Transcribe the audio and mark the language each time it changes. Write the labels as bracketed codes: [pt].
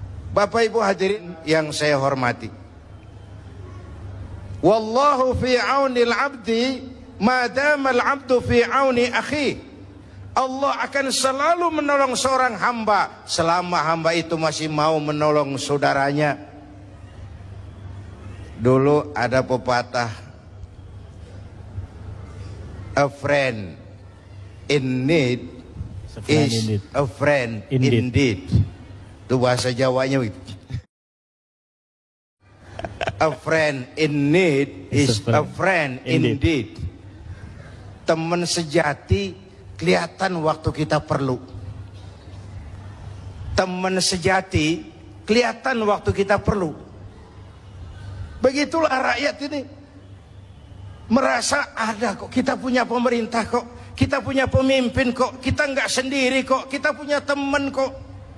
[id] Bapak Ibu hadirin yang saya hormati, [ar] wallahu fi aunil abdi madama al-abdu fi auni akhi. [id] Allah akan selalu menolong seorang hamba selama hamba itu masih mau menolong saudaranya. Dulu ada pepatah, [en] a friend in need is a friend indeed. [id] Itu bahasa Jawanya. [en] A friend in need is a friend indeed. [id] Teman sejati kelihatan waktu kita perlu. Teman sejati kelihatan waktu kita perlu. Begitulah rakyat ini. Merasa ada kok, kita punya pemerintah kok, kita punya pemimpin kok, kita nggak sendiri kok, kita punya teman kok.